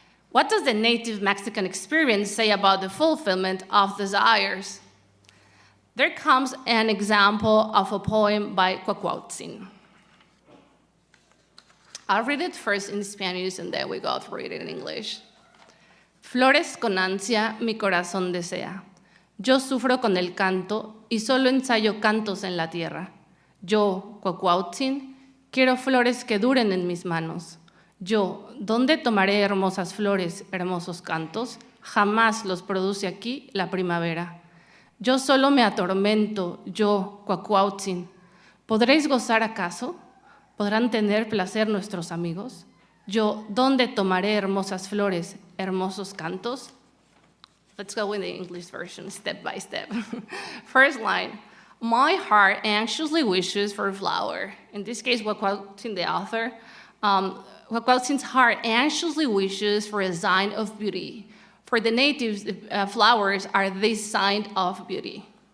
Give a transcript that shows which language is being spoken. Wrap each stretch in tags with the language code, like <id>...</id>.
<en>What does the native Mexican experience say about the fulfillment of desires? There comes an example of a poem by Cuauhtémoc. I'll read it first in Spanish and then we go through it in English.</en> <es>Flores con ansia mi corazón desea. Yo sufro con el canto y solo ensayo cantos en la tierra. Yo, Cuauhtémoc, quiero flores que duren en mis manos. Yo, ¿dónde tomaré hermosas flores, hermosos cantos? Jamás los produce aquí la primavera. Yo solo me atormento, yo, Cuauhtémoc. ¿Podréis gozar acaso? ¿Podrán tener placer nuestros amigos? Yo, ¿dónde tomaré hermosas flores, hermosos cantos?</es> <en>Let's go with the English version, step by step. First line, my heart anxiously wishes for a flower. In this case, Cuauhtémoc, the author, Cuauhtlin's heart anxiously wishes for a sign of beauty. For the natives, flowers are this sign of beauty.</en>